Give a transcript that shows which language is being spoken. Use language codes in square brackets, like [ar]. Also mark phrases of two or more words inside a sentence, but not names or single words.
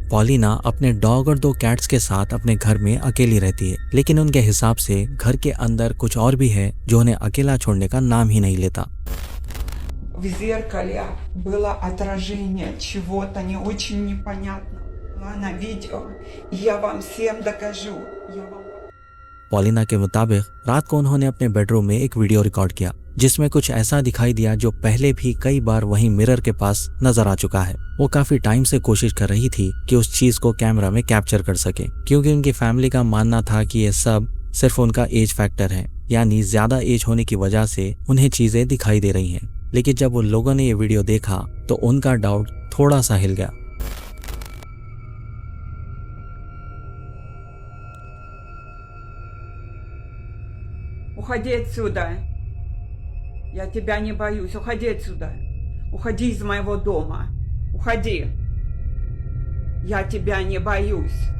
[hi] पॉलिना अपने डॉग और 2 कैट्स के साथ अपने घर में अकेली रहती है, लेकिन उनके हिसाब से घर के अंदर कुछ और भी है जो उन्हें अकेला छोड़ने का नाम ही नहीं लेता। [ru] В зеркале было отражение чего-то не очень непонятного на видео. Я вам всем докажу. [hi] पॉलिना के मुताबिक रात को उन्होंने अपने बेडरूम में एक वीडियो रिकॉर्ड किया जिसमें कुछ ऐसा दिखाई दिया जो पहले भी कई बार वहीं मिरर के पास नजर आ चुका है। वो काफी टाइम से कोशिश कर रही थी कि उस चीज को कैमरा में कैप्चर कर सके, क्योंकि उनकी फैमिली का मानना था कि ये सब सिर्फ उनका [en] age factor [hi] है, यानी ज्यादा एज होने की वजह से उन्हें चीजें दिखाई दे रही हैं। लेकिन जब उन लोगों ने ये वीडियो देखा तो उनका डाउट थोड़ा सा हिल गया। [ru] Уходи отсюда. Я тебя не боюсь. Уходи отсюда. Уходи из моего дома. Уходи. Я тебя не боюсь.